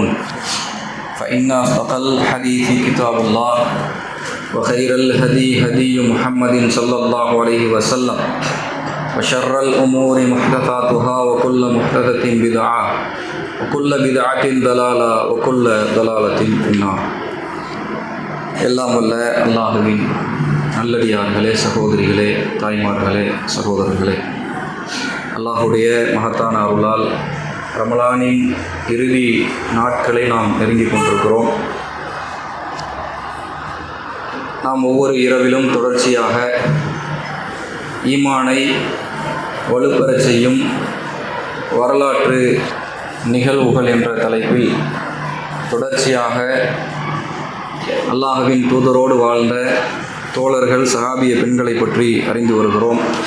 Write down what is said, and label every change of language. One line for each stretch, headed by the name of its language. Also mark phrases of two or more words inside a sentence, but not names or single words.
Arabic: فإن أصدق الحديث كتاب الله وخير الهدي هدي محمد صلى الله عليه وسلم وشر الأمور محدثاتها وكل محدثة بدعة وكل بدعة ضلالة وكل ضلالة في النار.
Tamil: எல்லாம் வல்ல அல்லாஹுவின் நல்லடியார்களே, சகோதரிகளே, தாய்மார்களே, சகோதரர்களே, அல்லாஹுடைய மகத்தான அருளால் ரமலானின் இறுதி நாட்களை நாம் நெருங்கிக் கொண்டிருக்கிறோம். நாம் ஒவ்வொரு இரவிலும் தொடர்ச்சியாக ஈமானை வலுப்பெறச் செய்யும் வரலாற்று நிகழ்வுகள் என்ற தலைப்பில் தொடர்ச்சியாக அல்லாஹுவின் தூதரோடு வாழ்ந்த தோழர்கள், சஹாபிய பெண்களை பற்றி அறிந்து வருகிறோம்.